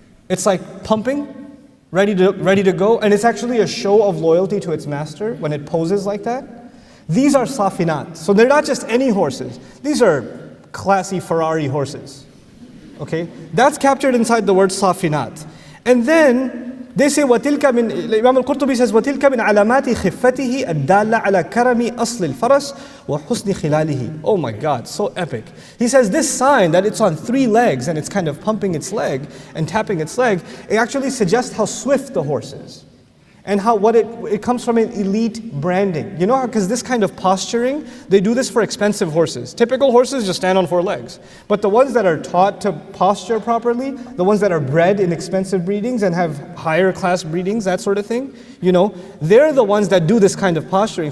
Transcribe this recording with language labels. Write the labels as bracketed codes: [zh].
[en] It's like pumping, ready to go. And it's actually a show of loyalty to its master when it poses like that. These are safinat. So they're not just any horses. These are classy Ferrari horses. Okay? That's captured inside the word safinat. And then they say, [ar] وَتِلْكَ مِنْ [en] Imam al-Qurtubi says, [ar] وَتِلْكَ مِنْ عَلَامَاتِ خِفَّتِهِ الدَّالَّةِ عَلَى كَرَمِ أَصْلِ الْفَرَسِ وَحُسْنِ خِلَالِهِ. [en] Oh my God, so epic. He says this sign that it's on 3 legs and it's kind of pumping its leg and tapping its leg, it actually suggests how swift the horse is. And how it comes from an elite branding. You know how, because this kind of posturing, they do this for expensive horses. Typical horses just stand on 4 legs. But the ones that are taught to posture properly, the ones that are bred in expensive breedings and have higher class breedings, that sort of thing, they're the ones that do this kind of posturing.